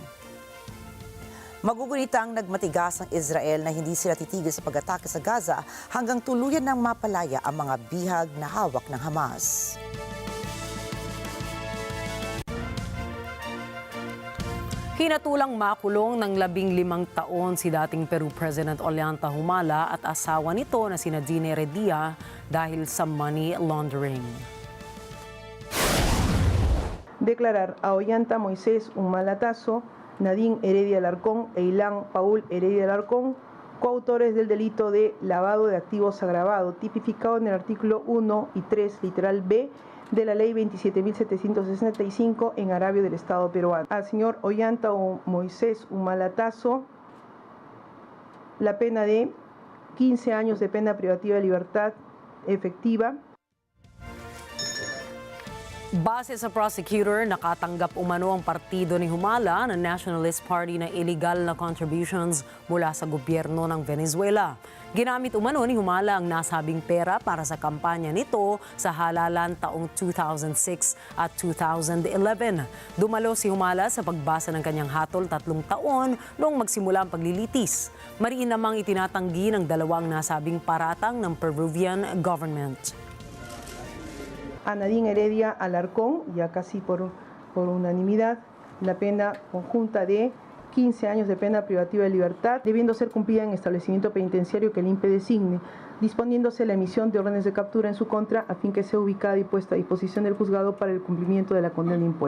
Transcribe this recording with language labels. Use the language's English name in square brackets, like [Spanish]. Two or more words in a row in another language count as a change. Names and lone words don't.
[Filipino] Magugunitang nagmatigas ang Israel na hindi sila titigil sa pag-atake sa Gaza hanggang tuluyan ng mapalaya ang mga bihag na hawak ng Hamas. Hinatulang makulong ng 15 taon si dating Peru President Ollanta Humala at asawa nito na sina Dine Heredia dahil sa [English] money laundering. [Spanish] Declarar a Ollanta Moisés Humalatazo, Nadine Heredia Alarcón e Ilan Paul Heredia Alarcón, coautores del delito de lavado de activos agravado, tipificado en el artículo 1 y 3, literal B, de la Ley 27.765 en agravio del Estado peruano. Al señor Ollanta Moisés Humalatazo, la pena de 15 años de pena privativa de libertad efectiva. [Filipino] Base sa prosecutor, nakatanggap umano ang partido ni Humala ng Nationalist Party ng illegal na contributions mula sa gobyerno ng Venezuela. Ginamit umano ni Humala ang nasabing pera para sa kampanya nito sa halalan taong 2006 at 2011. Dumalo si Humala sa pagbasa ng kanyang hatol 3 taon noong magsimula ang paglilitis. Mariin namang itinatanggi ng dalawang nasabing paratang ng Peruvian government. [Spanish] A Nadine Heredia Alarcón, ya casi por unanimidad, la pena conjunta de 15 años de pena privativa de libertad, debiendo ser cumplida en establecimiento penitenciario que el INPE designe, disponiéndose la emisión de órdenes de captura en su contra a fin que sea ubicada y puesta a disposición del juzgado para el cumplimiento de la condena impuesta.